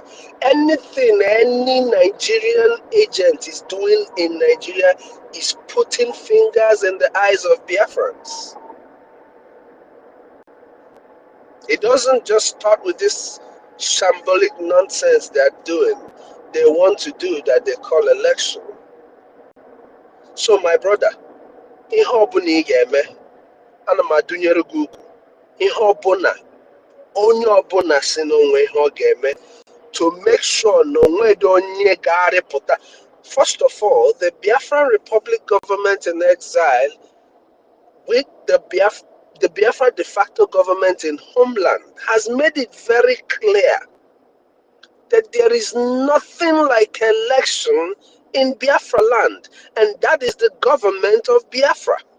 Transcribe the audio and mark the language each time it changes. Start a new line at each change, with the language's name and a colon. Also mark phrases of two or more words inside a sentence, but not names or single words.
English: Anything any Nigerian agent is doing in Nigeria is putting fingers in the eyes of Biafrans. It doesn't just start with this shambolic nonsense they're doing. They want to do that they call election. So my brother,
Igbo: ihe ọbụla ị ga-eme, ana m adụnyere gị ugwu. Ihe ọbụla, onye ọbụla si n'onwe ihe ọ ga-eme
English: to make sure
Igbo: na onwedị onye ga-arịpụta.
English: First of all, the Biafran Republic government in exile with the Biafra de facto government in homeland has made it very clear that there is nothing like election in Biafra land, and that is the government of Biafra.